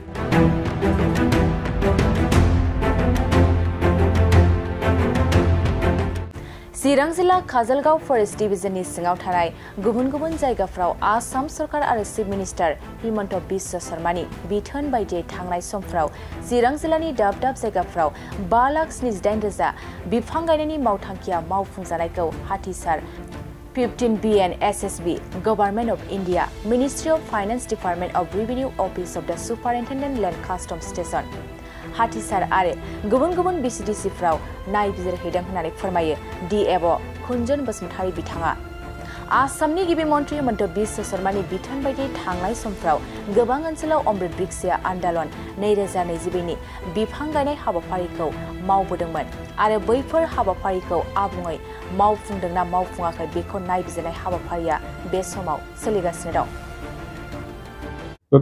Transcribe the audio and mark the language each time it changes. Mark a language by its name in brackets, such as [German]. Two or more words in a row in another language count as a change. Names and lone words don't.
[Bodo] चिरां जिल्ला काजलगाव फरेस्ट डिविजननि सिङाव थानाय गुबुन गुबुन जायगाफ्राव आसाम सरकार आरो चिफ मिनिस्टार हिमन्त बिश्व शर्मानि बिथोन बायदियै थांनाय समफ्राव चिरां जिल्लानि दाब दाब जायगाफ्राव 5,78,000 बिफां गायनायनि मावथांखिया मावफुंजानायखौ हाथिसार 15 BN SSB, Government of India, Ministry of Finance Department of Revenue Office of the Superintendent Land Customs Station, हाथिसार आरो गुबुन गुबुन BCDC-फ्राव नायबिजिरहैदों होननानै फोरमायो DFO कुंजन बसुमतारी बिथाङा। आसामनि गिबि मन्थ्रि हिमन्त बिश्व शर्मानि बिथोन बायदियै थांनाय समफ्राव गोबां ओनसोलाव अमृत ब्रिक्सिया आन्दालन 2024 नि बिफां गायनाय हाबाफारिखौ मावबोदोंमोन आरो बैफोर हाबाफारिखौ आबुङै मावफुंदोंना मावफुङाखै बेखौ नायबिजिरनाय हाबाफारिया बे समाव सोलिगासिनो दं।